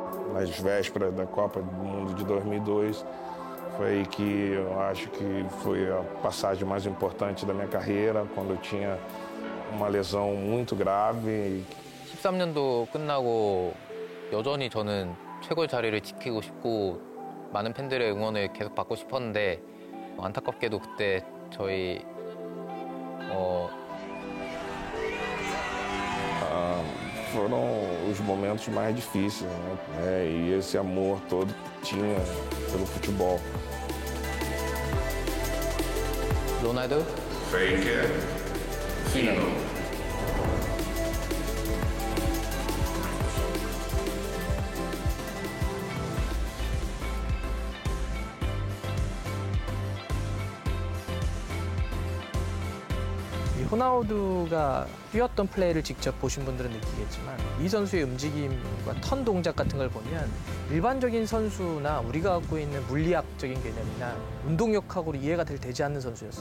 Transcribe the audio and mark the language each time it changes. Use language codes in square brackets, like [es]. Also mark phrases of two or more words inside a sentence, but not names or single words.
[pt] nas vésperas da Copa do Mundo de 2002. Foi aí que eu acho que foi a passagem mais importante da minha carreira, quando eu tinha uma lesão muito grave. [ko] 13년도 끝나고 여전히 저는 최고의 자리를 지키고 싶고 많은 팬들의 응원을 계속 받고 싶었는데 안타깝게도 그때 저희 [pt] foram os momentos mais difíceis, né? E esse amor todo que tinha pelo futebol. [ko] 로날두, [en] Faker, Fino. [ko] 호나우두가 뛰었던 플레이를 직접 보신 분들은 느끼겠지만 이 선수의 움직임과 턴 동작 같은 걸 보면 일반적인 선수나 우리가 갖고 있는 물리학적인 개념이나 운동력학으로 이해가 되지 않는 선수였어요.